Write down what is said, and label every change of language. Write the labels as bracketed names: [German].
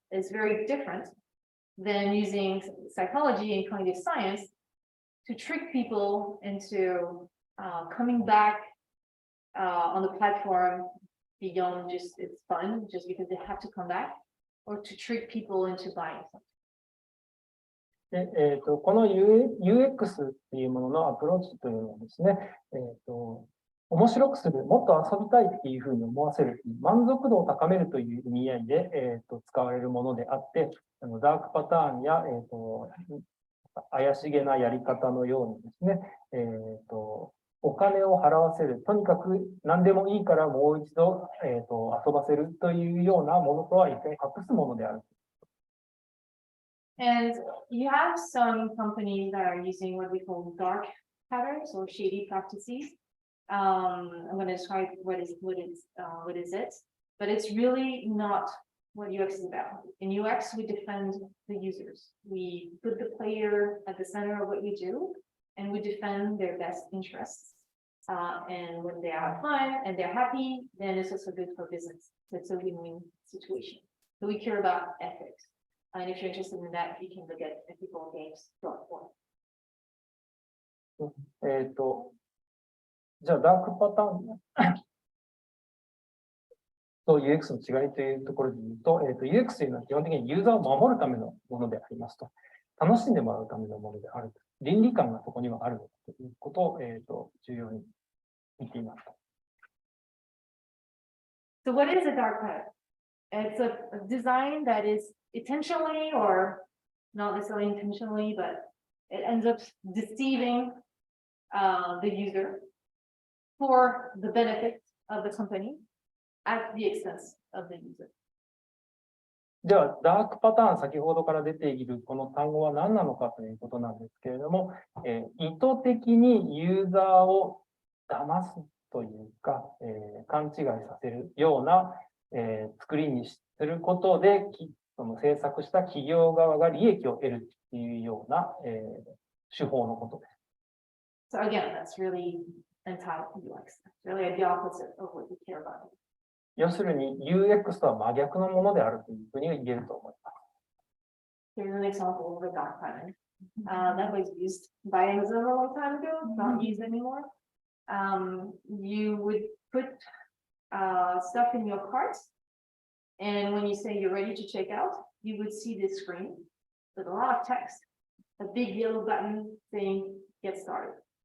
[English] It's very different than using psychology and cognitive science to trick people into coming back on the platform beyond just it's fun, just because they have to come back, or to trick people into buying something. [Japanese] でこの UX っていうもののアプローチというのはですね、面白くする、もっと遊びたいっていうふうに思わせる、満足度を高めるという意味合いで、使われるものであって、ダークパターンや、怪しげなやり方のようにですね、お金を払わせる、とにかく何でもいいからもう一度、遊ばせるというようなものとは一見隠すものである。 [English] And you have some companies that are using what we call dark patterns or shady practices. I'm going to describe what is it, but it's really not what UX is about. In UX, we defend the users. We put the player at the center of what we do, and we defend their best interests. And when they have fun and they're happy, then it's also good for business. It's a win-win situation. So we care about ethics. And if you're interested in that, you can look at ethicalgames.org. [Japanese] じゃあ、ダークパターンと UX の違いというところで言うと、UX というのは基本的にユーザーを守るためのものでありますと。楽しんでもらうためのものであると。倫理観がそこにはあるということを、重要に見ていますと。 [English] So what is a dark pattern? It's a design that is intentionally or not necessarily intentionally, but it ends up deceiving the user for the benefit of the company at the expense of the user. [Japanese] では、ダークパターン、先ほどから出ているこの単語は何なのかということなんですけれども、意図的にユーザーを騙すというか、勘違いさせるような、作りにすることで、その制作した企業側が利益を得るというような、手法のことです。 [English] So again, that's really anti-UX. Really the opposite of what we care about. [Japanese] 要するに UX とは真逆のものであるというふうに言えると思います。 [English] Here's an example of a dark pattern. That was used by Amazon a long time ago, not used anymore. You would put stuff in your cart, and when you say you're ready to check out, you would see this screen with a lot of text, a big yellow button saying get started.